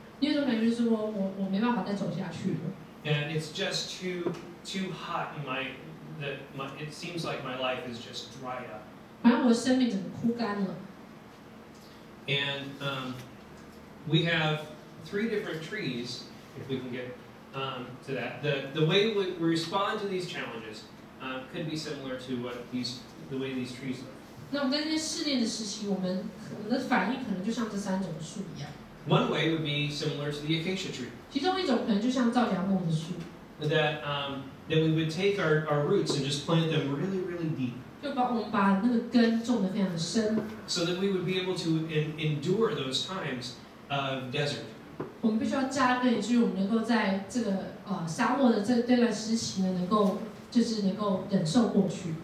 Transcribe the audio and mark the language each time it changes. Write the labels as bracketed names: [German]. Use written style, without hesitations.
[Chinese] 你有种感觉是说我没办法再走下去了。 [English] And it's just too hot in it seems like my life is just dried up. [Chinese] 好像我的生命整个枯干了。 [English] And we have 3 different trees, if we can get to that. The way we respond to these challenges could be similar to the way these trees live. [Chinese] 那我们在这些试炼的时期，我们的反应可能就像这3种树一样。 [English] One way would be similar to the acacia tree. [Chinese] 其中一种可能就像皂荚木的树。 [English] That we would take our roots and just plant them really, really deep. [Chinese] 就我们把那个根种得非常的深。 [English] So that we would be able to endure those times of desert. [Chinese] 我们必须要扎根，以至于我们能够在这个沙漠的这段时期呢，能够忍受过去。